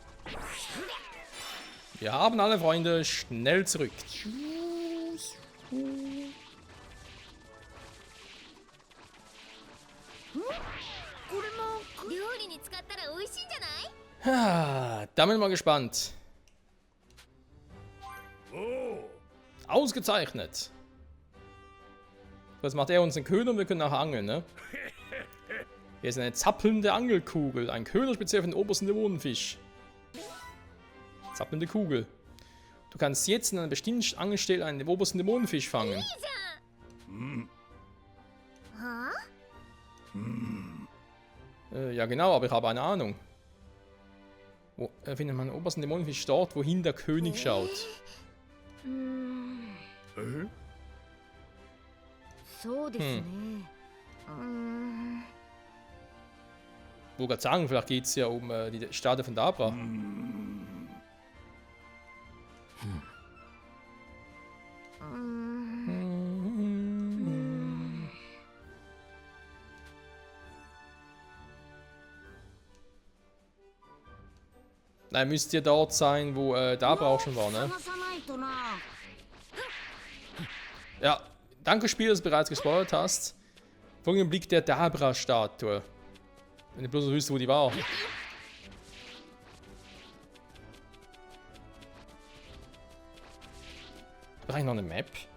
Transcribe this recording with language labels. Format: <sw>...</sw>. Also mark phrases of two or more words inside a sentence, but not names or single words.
<de>Wir haben alle Freunde schnell zurück.</de> <ja>これも料理に使ったら美味しいんじゃない</ja> <de>Ah, da bin ich mal gespannt. Ausgezeichnet. Was macht er uns einen Köder und wir können nachher angeln, ne? Hier ist eine zappelnde Angelkugel. Ein Köder speziell für den obersten Dämonenfisch. Zappelnde Kugel. Du kannst jetzt in einer bestimmten Angelstelle einen obersten Dämonenfisch fangen. Ja genau, aber ich habe eine Ahnung. Wo findet man den obersten Dämonenfisch dort, wohin der König schaut?</de> <ja>そうですね。</ja> <de>Wo gerade sagen, vielleicht geht es ja um die Statue von Dabra. Nein, müsst ihr dort sein, wo Dabra auch schon war, ne?</de> <ja>探さないとな。</ja> <de>Ja, danke Spiel, dass du bereits gespoilert hast. Folgenden Blick der Dabra-Statue. Wenn du bloß noch wüsstest, wo die war. Brauche ich noch eine Map?</de>